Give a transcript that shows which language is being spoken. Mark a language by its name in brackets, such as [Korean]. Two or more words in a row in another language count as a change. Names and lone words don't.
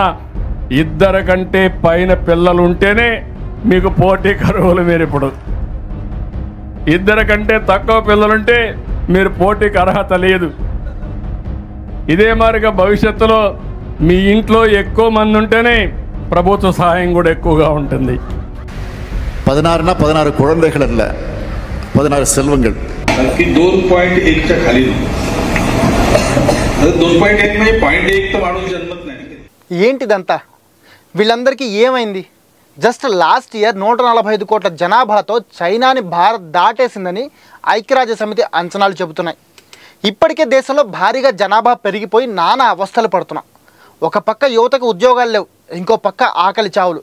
[Telugu] 2 కంటే పైన పిల్లలు ఉంటేనే మీకు పోటీ కరువులు. మీరు ఇప్పుడు 2 కంటే తక్కువ పిల్లలుంటే మీరు పోటీకి అర్హత లేదు. ఇదే మారిగా భవిష్యత్తులో మీ ఇంట్లో ఎక్కువ మంది ఉంటేనే ప్రభుత్వ సహాయం కూడా ఎక్కువగా ఉంటుంది. [Tamil] 16 குழந்தைகள் அல்ல, 16 செல்வங்கள். [Marathi] 2.1च्या खाली 2.1 म्हणजे 0.1 तर वाढून जन्मत नाही. [Telugu] ఏంటిదంతా? వీళ్ళందరికీ ఏమైంది? జస్ట్ లాస్ట్ ఇయర్ 145 కోట్ల జనాభాతో చైనాని భారత్ దాటేసిందని ఐక్యరాజ్య సమితి అంచనాలు చెబుతున్నాయి. ఇప్పటికే దేశంలో భారీగా జనాభా పెరిగిపోయి నానా అవస్థలు పడుతున్నాం. ఒక పక్క యువతకు ఉద్యోగాలు లేవు, ఇంకో పక్క ఆకలి చావులు.